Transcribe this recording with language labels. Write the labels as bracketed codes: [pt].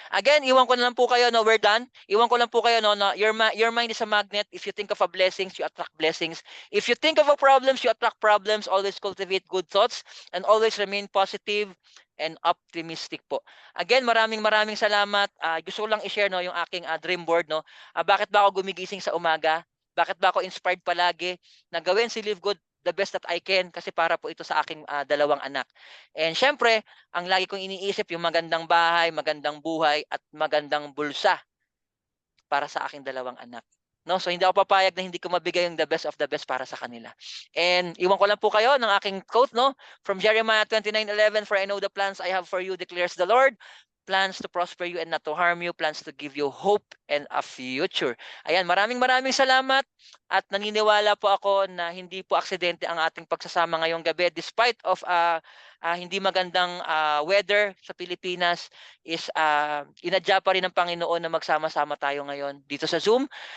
[tl] Again, iwan ko na lang po kayo, no, we're done. Iwan ko lang po kayo, no, na [en] your mind is a magnet. If you think of a blessings, you attract blessings. If you think of a problems, you attract problems. Always cultivate good thoughts and always remain positive and optimistic po. [tl] Again, maraming salamat. Gusto ko lang i-share, no, yung aking dream board, no. Bakit ba ako gumigising sa umaga? Bakit ba ako inspired palagi na gawin si Live Good [en] the best that I can? [tl] Kasi para po ito sa aking 2 anak. And syempre, ang lagi kong iniisip yung magandang bahay, magandang buhay at magandang bulsa para sa aking 2 anak. No, so hindi ako papayag na hindi ko mabigay yung the best of the best para sa kanila. And iwan ko lang po kayo ng aking quote, no, [en] from Jeremiah 29:11, for I know the plans I have for you, declares the Lord, plans to prosper you and not to harm you, plans to give you hope and a future. [tl] Ayan, maraming salamat at naniniwala po ako na hindi po aksidente ang ating pagsasama ngayong gabi [en] despite of [tl] hindi magandang weather sa Pilipinas is inadya pa rin ng Panginoon na magsama-sama tayo ngayon dito sa Zoom.